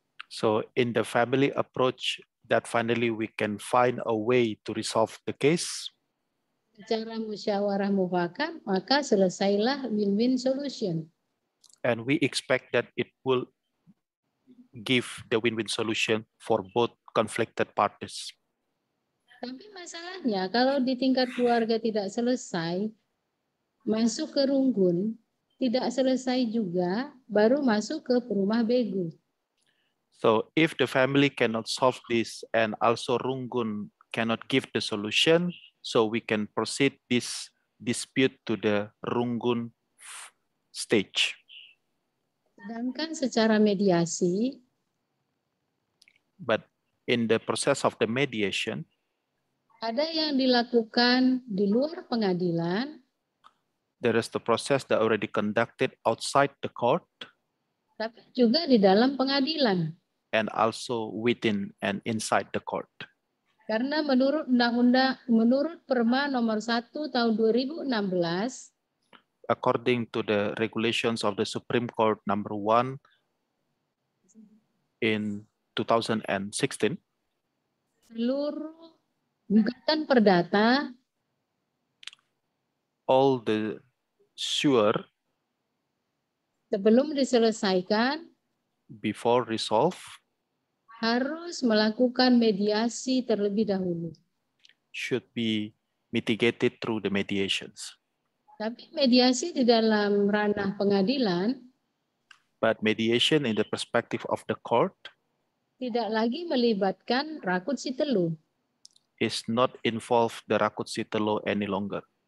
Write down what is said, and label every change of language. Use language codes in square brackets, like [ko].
[en] So in the family approach, that finally we can find a way to resolve the case. [id] secara musyawarah mufakat, maka selesailah [en] win-win solution. And we expect that it will give the win-win solution for both conflicted parties. [id] Tapi masalahnya kalau di tingkat keluarga tidak selesai, masuk ke runggun, tidak selesai juga, baru masuk ke rumah begu. [en] So if the family cannot solve this and also Rungun cannot give the solution, so we can proceed this dispute to the Rungun stage. [id] Sedangkan secara mediasi, [en] But in the process of the mediation, [id] ada yang dilakukan di luar pengadilan, [en] there is the process that already conducted outside the court [id] tapi juga di dalam pengadilan. [en] and also within and inside the court. [id] Karena menurut menurut Perma nomor 1 tahun 2016, [en] According to the regulations of the Supreme Court number 1 in 2016, [id] seluruh gugatan perdata [en] all the sure [id] sebelum diselesaikan [en] before resolve [id] harus melakukan mediasi terlebih dahulu. [en] should be mitigated through the mediations. [id] Tapi mediasi di dalam ranah pengadilan [en] But mediation in the perspective of the court [id] tidak lagi melibatkan rakut sitelu. [en] is not involved the Rakut Sitelo any longer.